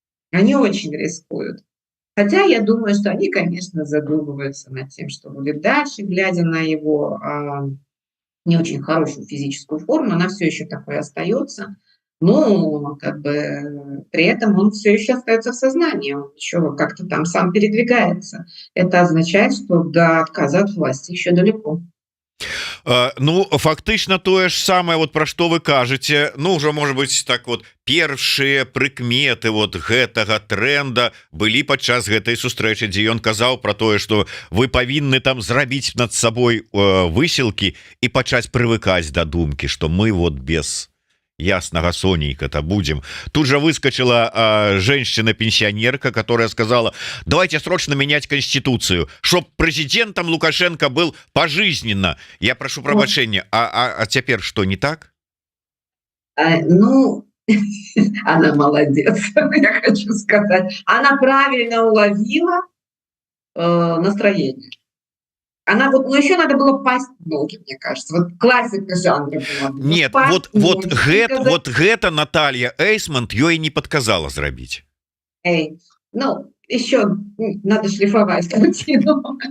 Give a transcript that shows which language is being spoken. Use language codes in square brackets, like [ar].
[ru] Они очень рискуют. Хотя я думаю, что они, конечно, задумываются над тем, что будет дальше, глядя на его, не очень хорошую физическую форму, она все еще такой остается. Но как бы при этом он все еще остается в сознании, он еще как-то там сам передвигается. Это означает, что до отказа от власти еще далеко. [be] Ну фактычна тое ж самае, вот пра што вы кажаце. Ну ўжо можа быть так, вот першыя прыкметы вот гэтага тренда былі падчас гэтай сустрэчы, дзе ён казаў про тое, что вы павінны там зрабіць над сабой высілкі і пачаць прывыкаць да думкі, что мы вот [ru] без яснага сонейка-то будем. Тут же выскочила женщина-пенсионерка, которая сказала: давайте срочно менять конституцию, чтоб президентом Лукашенко был пожизненно. Я прошу пробачения, а теперь что, не так? Ну, она молодец, я хочу сказать. Она правильно уловила настроение. Она вот, ну еще надо было пасть в ноги, мне кажется. Вот классика жанра была. [be] Нет, вот гэта Наталья Эйсмонт ёй не подказала зрабіць. [ru] Эй, ну, еще надо шлифовать картину.